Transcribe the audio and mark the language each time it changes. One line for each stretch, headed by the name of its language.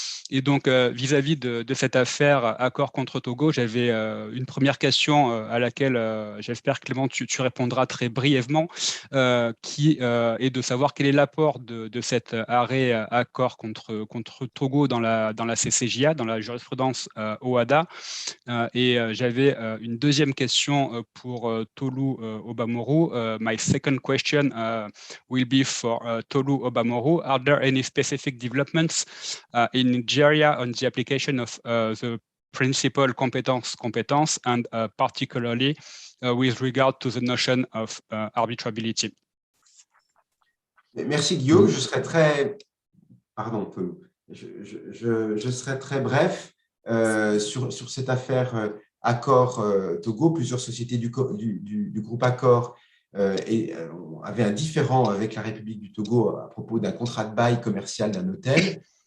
French: Et donc, vis-à-vis de cette affaire Accord contre Togo, j'avais une première question à laquelle j'espère, Clément, tu répondras très brièvement, qui est de savoir quel est l'apport de cet arrêt arrêt accord contre Togo dans la CCJA, dans la jurisprudence OHADA. Et j'avais une deuxième question pour Tolu Obamoru.
English: My second question will be for Tolu Obamoru. Are there any specific developments in Nigeria on the application of the principle competence and particularly with regard to the notion of arbitrability?
French: Merci Guillaume, je serai très, je serai très bref sur cette affaire Accor Togo. Plusieurs sociétés du groupe Accor avaient un différend avec la République du Togo à propos d'un contrat de bail commercial d'un hôtel.